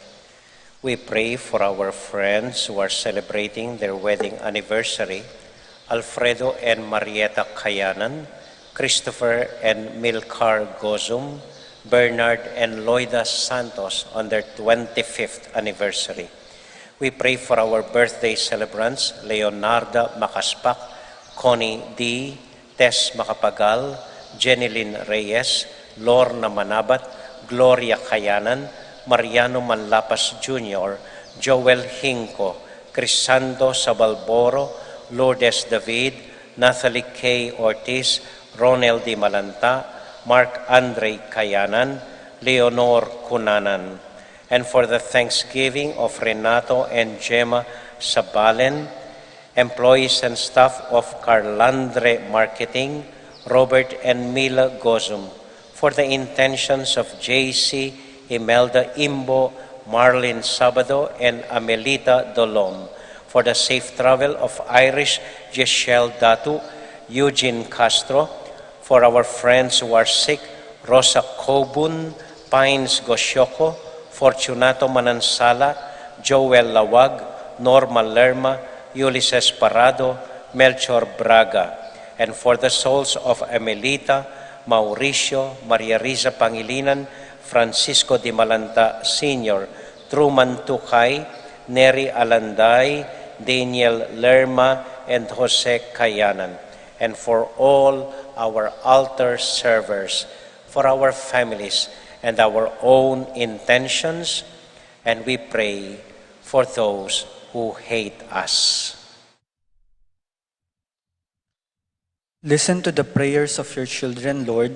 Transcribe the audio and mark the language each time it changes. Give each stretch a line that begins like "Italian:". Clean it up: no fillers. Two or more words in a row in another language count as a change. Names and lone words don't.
English: We pray for our friends who are celebrating their wedding anniversary, Alfredo and Marieta Kayanan, Christopher and Milcar Gozum, Bernard and Loida Santos on their 25th anniversary. We pray for our birthday celebrants, Leonarda Makaspak, Connie D., Tess Makapagal, Jenilyn Reyes, Lorna Manabat, Gloria Kayanan, Mariano Manlapas Jr., Joel Hinco, Crisando Sabalboro, Lourdes David, Nathalie K. Ortiz, Ronel Di Malanta, Mark Andre Kayanan, Leonor Cunanan, and for the Thanksgiving of Renato and Gemma Sabalen, employees and staff of Carlandre Marketing, Robert and Mila Gozum, for the intentions of JC, Imelda Imbo, Marlene Sabado, and Amelita Dolom, for the safe travel of Irish Giselle Datu, Eugene Castro, for our friends who are sick, Rosa Cobun, Pines Gosyoko, Fortunato Manansala, Joel Lawag, Norma Lerma, Ulysses Parado, Melchor Braga, and for the souls of Amelita, Mauricio, Maria Risa Pangilinan, Francisco Di Malanta Sr., Truman Tukay, Neri Alanday, Daniel Lerma, and Jose Kayanan, and for all our altar servers, for our families and our own intentions, and we pray for those who hate us. Listen to the prayers of your children, Lord.